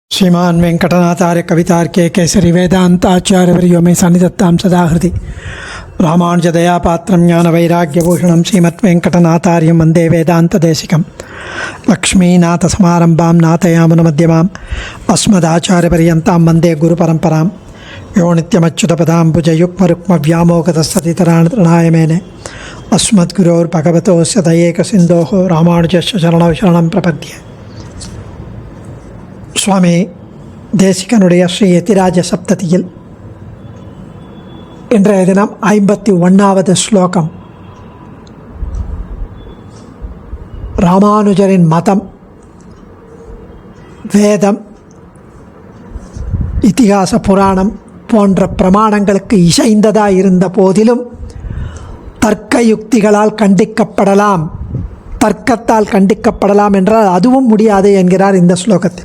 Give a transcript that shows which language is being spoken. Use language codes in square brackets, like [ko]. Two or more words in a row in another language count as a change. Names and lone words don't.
[sa] श्रीमान वेंकटनाथार्य कवितार्के केसरी वेदांताचार्यवर्यो मे सन्निधत्तां सदा हृदि रामानुजदयापात्रं ज्ञानवैराग्यभूषणं श्रीमद्वेंकटनाथार्यं वन्दे वेदान्तदेशिकं लक्ष्मीनाथसमारम्भां नाथयामुनमध्यमाम् अस्मदाचार्यपर्यन्तां वन्दे गुरुपरम्परां यो नित्यमच्युतपदाम्बुजयुग्मरुक्मव्यामोगतस्ततितराणतृणाय मेने अस्मद्गुरोर्भगवतोऽस्य दयैकसिन्धोः रामानुजस्य शरणौ शरणं प्रपद्ये. [ta] சுவாமி தேசிகனுடைய ஸ்ரீ யதிராஜ சப்ததியில் இன்றைய தினம் 51வது ஸ்லோகம். ராமானுஜரின் மதம், வேதம், இதிகாச புராணம் போன்ற பிரமாணங்களுக்கு இசைந்ததாக இருந்த போதிலும் தர்க்க யுக்திகளால் கண்டிக்கப்படலாம், தர்க்கத்தால் கண்டிக்கப்படலாம் என்றால் அதுவும் முடியாது என்கிறார் இந்த ஸ்லோகத்தில்.